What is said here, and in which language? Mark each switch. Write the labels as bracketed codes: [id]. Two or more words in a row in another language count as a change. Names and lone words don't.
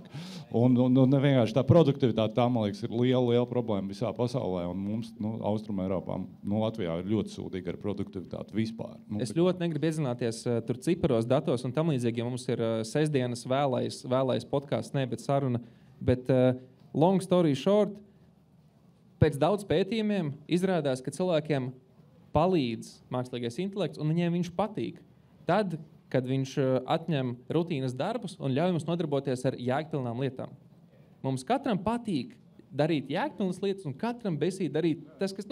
[lv] Un vienkārši tā produktivitāte, tā, man liekas, ir liela problēma visā pasaulē, un mums, Austrum Eiropā, Latvijā ir ļoti sūdīga ar produktivitāti vispār. Es ļoti negribu iedzināties tur ciparos, datos un tam līdzīgi, ja mums ir sestdienas vēlais podcasts, bet saruna, bet [en] long story short, [lv] pēc daudz pētījumiem izrādās, ka cilvēkiem palīdz mākslīgais intelekts, un viņiem viņš patīk. Tad, kad viņš atņem rutīnas darbus un ļauj mums nodarboties ar jēgpilnām lietām. Mums katram patīk darīt jēgpilnas lietas, un katram besī darīt tas, kas...